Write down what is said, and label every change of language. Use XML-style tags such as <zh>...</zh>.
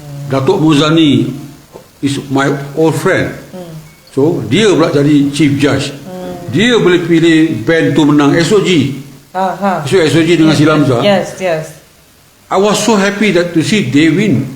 <en>Datuk Muzani is my old friend.</en> <ms>So dia pula jadi chief judge. Dia boleh pilih band tu menang SOG. So SOG dengan Silamza.</ms> <en>Yes. I was so happy that to see they win.</en>